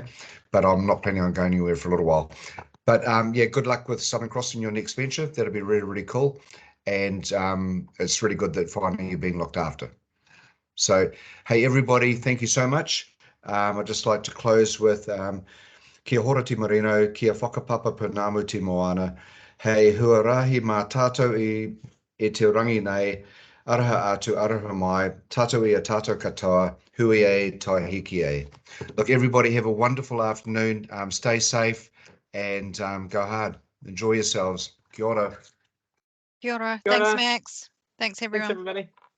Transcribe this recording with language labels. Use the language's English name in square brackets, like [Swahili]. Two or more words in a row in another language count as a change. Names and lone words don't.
[English] But I'm not planning on going anywhere for a little while. But yeah, good luck with Southern Cross in your next venture. That'll be really, really cool. And it's really good that finally you're being looked after. So, hey, everybody, thank you so much. I'd just like to close with [Māori] kia hora te marino, kia whakapapa panamu te moana. Hei huarahi mā tātou e te rangi nei, araha atu, araha mai, tātou i a tātou katoa, hui e, tai hiki e. [English] Look, everybody have a wonderful afternoon. Stay safe and go hard. Enjoy yourselves. [Māori] Kia ora. Kia ora. Kia ora. [English] Thanks, Max. Thanks, everyone. Thanks, everybody.